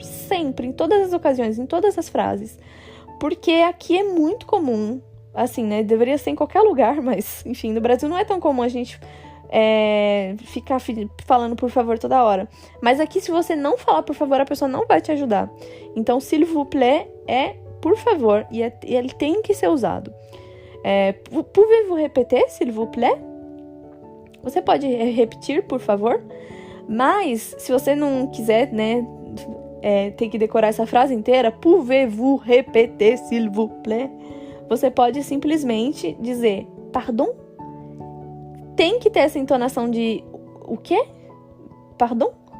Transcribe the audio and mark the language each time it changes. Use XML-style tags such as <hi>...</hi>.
<pt>Sempre, em todas as ocasiões, em todas as frases. Porque aqui é muito comum, assim, né? Deveria ser em qualquer lugar, mas, enfim, no Brasil não é tão comum a gente ficar falando por favor toda hora. Mas aqui, se você não falar por favor, a pessoa não vai te ajudar. Então,</pt> <fr>s'il vous plaît</fr> <pt>é por favor, e ele tem que ser usado.</pt> <fr>Pouvez-vous répéter, s'il vous plaît?</fr> <pt>Você pode repetir, por favor? Mas, se você não quiser, né, ter que decorar essa frase inteira,</pt> <fr>pouvez-vous répéter, s'il vous plaît?</fr> <pt>Você pode simplesmente dizer,</pt> <fr>pardon?</fr> <pt>Tem que ter essa entonação de o quê? Pardon?</pt>